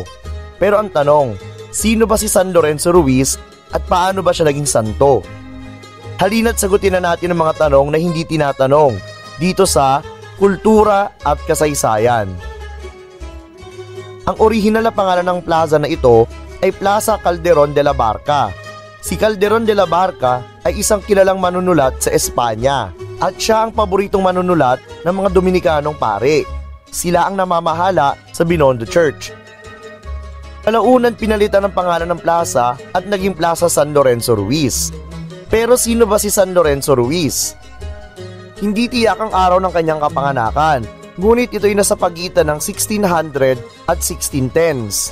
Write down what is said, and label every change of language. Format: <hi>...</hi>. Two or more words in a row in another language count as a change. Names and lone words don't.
<tl>Pero ang tanong, sino ba si San Lorenzo Ruiz at paano ba siya naging santo? Halina't sagutin na natin ang mga tanong na hindi tinatanong dito sa Kultura at Kasaysayan. Ang orihinal na pangalan ng plaza na ito ay Plaza Calderón de la Barca. Si Calderón de la Barca ay isang kilalang manunulat sa Espanya at siya ang paboritong manunulat ng mga Dominikanong pare. Sila ang namamahala sa Binondo Church. Kalaunan pinalitan ng pangalan ng plaza at naging Plaza San Lorenzo Ruiz. Pero sino ba si San Lorenzo Ruiz? Hindi tiyak ang araw ng kanyang kapanganakan, ngunit ito'y nasa pagitan ng 1600 at 1610s.</tl>